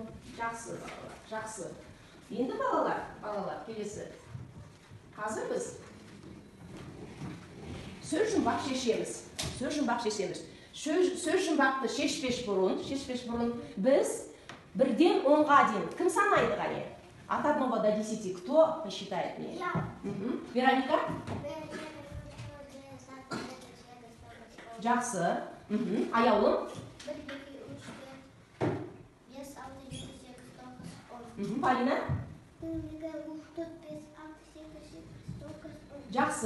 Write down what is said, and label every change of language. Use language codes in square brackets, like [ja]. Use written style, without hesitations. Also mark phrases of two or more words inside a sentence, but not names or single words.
[kk] Жақсы балалар, жақсы. Енді балалар, келесі. Қазір біз сөз жұмбақ шешеміз. Сөз жұмбақты шешпеш бұрын біз 1-ден 10-ға дейін кім санайды ғане? [ru] От 1 до 10 кто посчитает мне? Я. Вероника? [kk] Жақсы. Аяулым? 1, 2, 3, 4, 5, 6, 7, 8, 9, 10. Полина? 1, 2, 3, 4, 5, 6, 7, 8, Жақсы.